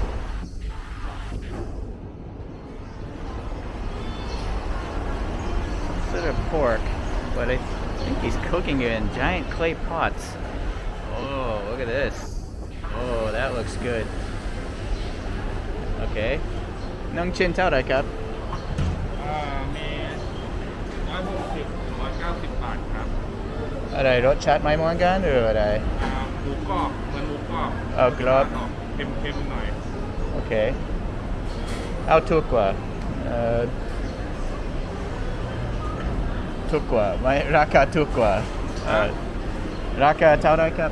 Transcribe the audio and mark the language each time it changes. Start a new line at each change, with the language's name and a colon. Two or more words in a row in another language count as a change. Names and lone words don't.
English: Some sort of pork, but I think he's cooking it in giant clay pots. Oh, look at this. Oh, that looks good.
Thai: Okay. หนึ่งชิ้นเท่าไรครับ? มี160 190 บาทครับ อะไรรสชาติไม่เหมือนกันหรืออะไร หมูกรอบเหมือนหมูกรอบ เอากรอบ เค็มๆหน่อย โอเค เอาถูกกว่าถูกกว่าไม่ราคาถูกกว่าราคาเท่าไรครับ